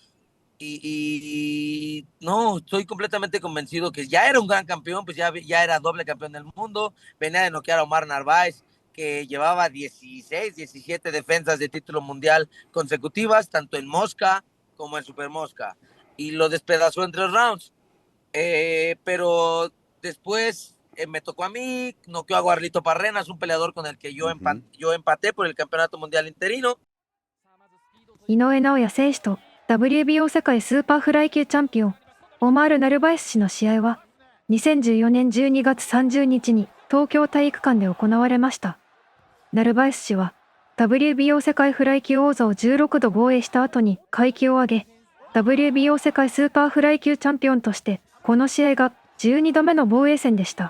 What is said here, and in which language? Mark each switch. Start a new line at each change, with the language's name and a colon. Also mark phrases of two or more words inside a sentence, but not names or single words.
Spanish: Y no, estoy completamente convencido que ya era un gran campeón, pues ya era doble campeón del mundo, venía de noquear a Omar Narváez, que llevaba 16, 17 defensas de título mundial consecutivas, tanto en Mosca como en Super Mosca, y lo despedazó en 3 rounds. Pero después me tocó a mí, noqueó a Guarlito Parrenas, un peleador con el que yo empaté por el campeonato mundial interino.
Japanese: 井上尚弥選手と WBO 世界スーパーフライ級チャンピオンオマール・ナルバエス氏の試合は2014年12月30日に東京体育館で行われました。ナルバエス氏は WBO 世界フライ級王座を16度防衛した後に階級を上げ WBO 世界スーパーフライ級チャンピオンとしてこの試合が12度目の防衛戦でした。